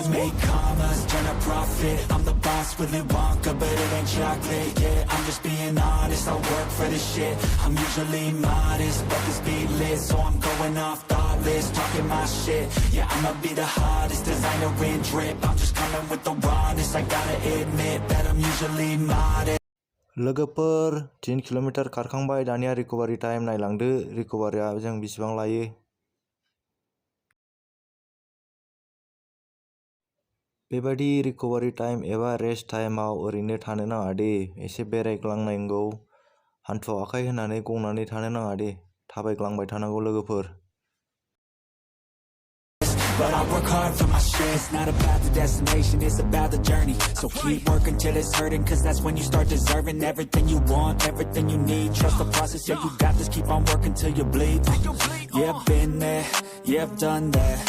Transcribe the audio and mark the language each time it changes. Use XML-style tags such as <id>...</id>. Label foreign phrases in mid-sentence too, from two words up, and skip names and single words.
<en>I'm the type to make commas, turn a profit. I'm the boss with Wonka, but it ain't chocolate. Yeah, I'm just being honest, I work for this shit. I'm usually modest, but this beat lit, so I'm going off thoughtless, talking my shit. Yeah, I'ma be the hottest designer in drip. I'm just coming with the rawness. I gotta admit that I'm usually modest.</en> <brx>लोगोफोर 3 किलोमीटर खारखांबाय दानिया</brx> <en>recovery time</en> <brx>नायलांदो रिकभारिया जों बेसेबां लायो बेबादि</brx> <en>recovery time</en> <brx>एबा</brx> <en>rest time</en> <brx>ओरैनो थानो नाङा दे एसे बेरायग्लांनांगौ हान्थुआव आखाइ होनानै गंनानै थानो नाङा दे थाबायग्लांबाय थानांगौ लोगोफोर</brx> <en>But I work hard for my shit. It's not about the destination, it's about the journey. So keep working till it's hurting, cause that's when you start deserving everything you want, everything you need. Trust the process, yeah, you got this. Keep on working till you bleed. Yeah, I've been there, yeah, I've done that.</en>